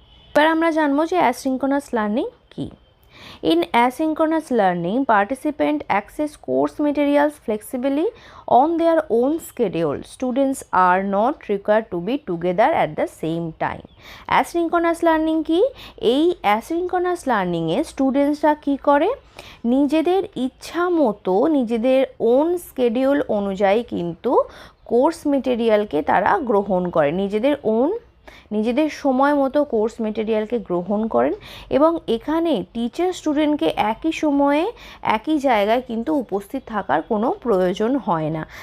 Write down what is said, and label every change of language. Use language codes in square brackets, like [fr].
[bn] এবার আমরা জানবো যে অ্যাসিনক্রোনাস লার্নিং কি। [en] In asynchronous learning, participants access course materials flexibly on their own schedule. Students are not required to be together at the same time. [bn] Asynchronous learning কি? এই asynchronous learning এ স্টুডেন্টসরা কি করে? নিজেদের ইচ্ছা মতো, নিজেদের ওন স্কেডিউল অনুযায়ী কিন্তু কোর্স মেটেরিয়ালকে তারা গ্রহণ করে, নিজেদের সময় মতো কোর্স মেটেরিয়ালকে গ্রহণ করেন, এবং এখানে টিচার স্টুডেন্টকে একই সময়ে একই জায়গায় কিন্তু উপস্থিত থাকার কোনো প্রয়োজন হয় না।